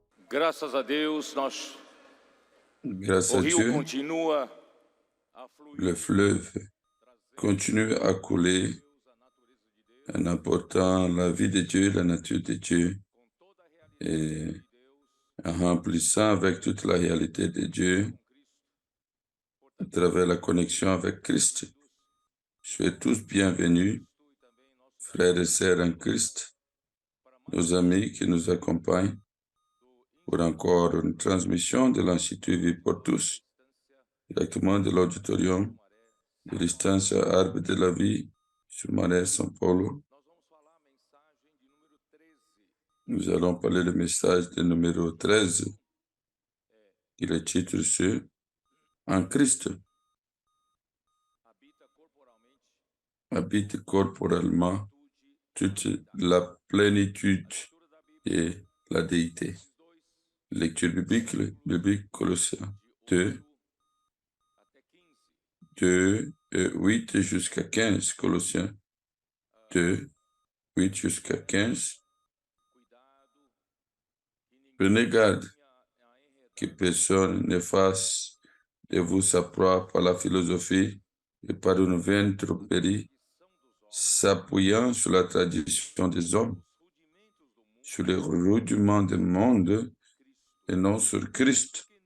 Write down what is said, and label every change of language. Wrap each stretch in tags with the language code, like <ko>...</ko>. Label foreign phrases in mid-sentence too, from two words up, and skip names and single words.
<pt>Graças a Deus,</pt> <fr>Grâce</fr> <pt>o</pt> <fr>à</fr> <pt>rio</pt> <fr>Dieu,</fr> <pt>continua a</pt> <fr>le</fr> <pt>fluir,</pt> <fr>fleuve continue à couler en apportant la vie de Dieu, la nature de Dieu,</fr> <pt>com toda a realidade</pt> <fr>et</fr> <pt>de Deus,</pt> <fr>en remplissant avec toute la réalité de Dieu</fr> <pt>com Cristo,</pt> <fr>à travers la connexion avec Christ. Soyez tous bienvenus,</fr> <pt>e também nossos</pt> <fr>frères et sœurs en Christ,</fr> <pt>para mais</pt> <fr>nos amis qui nous accompagnent</fr> <pt>do</pt> <fr>pour encore une transmission de l'Institut Vie pour tous,</fr> <pt>Distância</pt> <fr>directement de l'auditorium Maré.</fr> <pt>de Distância</pt> <fr>Arbre de la Vie sur Maré São Paulo.</fr> <pt>Nós vamos falar a mensagem de número 13.</pt> <fr>Nous allons parler le message de numéro 13,</fr> <pt>É,</pt> <fr>qui est le titre sur En Christ</fr> <pt>habita corporalmente</pt> <fr>habite corporellement</fr> <pt>plenitude</pt> <fr>toute la plénitude</fr> <pt>da leitura da Bíblia.</pt> <fr>et la déité.</fr> <pt>Esses</pt> <fr>Lecture biblique Colossiens</fr> <pt>de 2, 8 até 15.</pt> <fr>2, 8 jusqu'à 15. Colossiens 2, 8 jusqu'à 15.</fr> <pt>Cuidado que ninguém</pt> <fr>Prenez garde</fr> <pt>venha a</pt> <fr>que</fr> <pt>enredar</pt> <fr>personne ne fasse de vous sa proie par la philosophie et par une vaine tromperie, s'appuyant sur la tradition des hommes, sur les rudiments du monde et non sur Christ,</fr>